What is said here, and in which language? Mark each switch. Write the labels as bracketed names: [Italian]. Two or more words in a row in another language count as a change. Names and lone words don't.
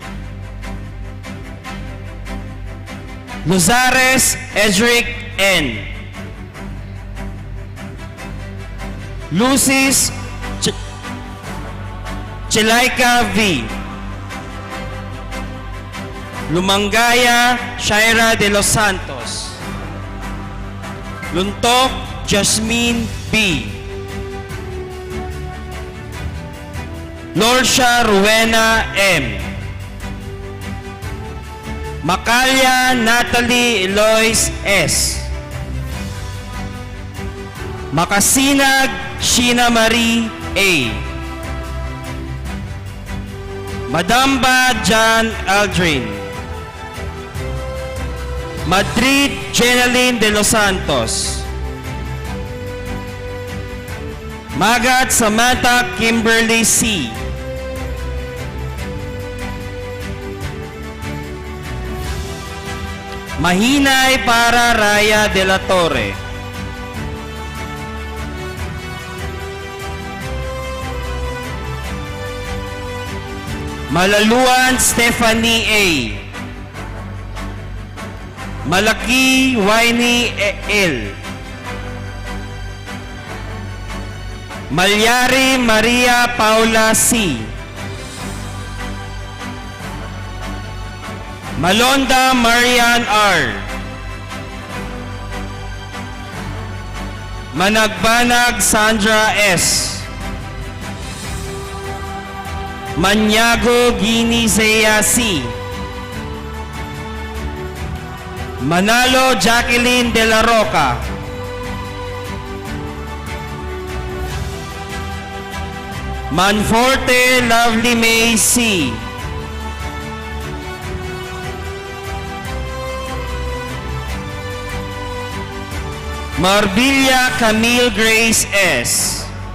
[Filipino] Luzares Edric N. Lucis Chilaika V. Lumangaya Shaira de los Santos. Luntok Jasmine B. Lorsha Rowena M. Macalya Natalie Eloise S. Makasinag Sheena Marie A. Madamba John Aldrin. Madrid Jeneline de los Santos. Magat Samantha Kimberly C. Mahinay para Raya de la Torre. Malaluan Stephanie A. Malaki Winnie L. Malyari Maria Paula C. Malonda Marian R. Managbanag Sandra S. Manyago Ginizea C. Manalo Jacqueline de la Roca. Manforte Lovely May C. Marbilla Camille Grace S.